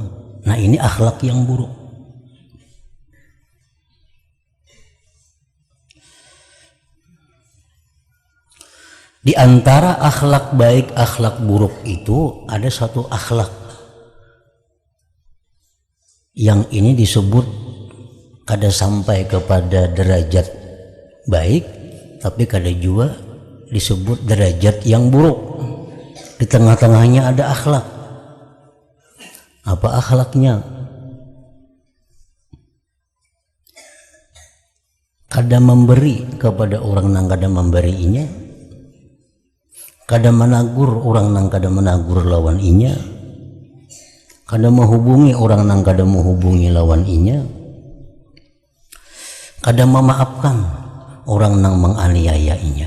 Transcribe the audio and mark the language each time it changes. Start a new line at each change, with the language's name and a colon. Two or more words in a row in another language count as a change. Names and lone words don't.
Indonesian: Nah, ini akhlak yang buruk. Di antara akhlak baik akhlak buruk itu ada satu akhlak yang ini disebut kada sampai kepada derajat baik, tapi kada juga disebut derajat yang buruk. Di tengah-tengahnya ada akhlak. Apa akhlaknya? Kada memberi kepada orang yang kada memberinya, kada menagur orang yang kada menagur lawan inya, kada menghubungi orang yang kada menghubungi lawan inya, kada memaafkan orang yang menganiayainya.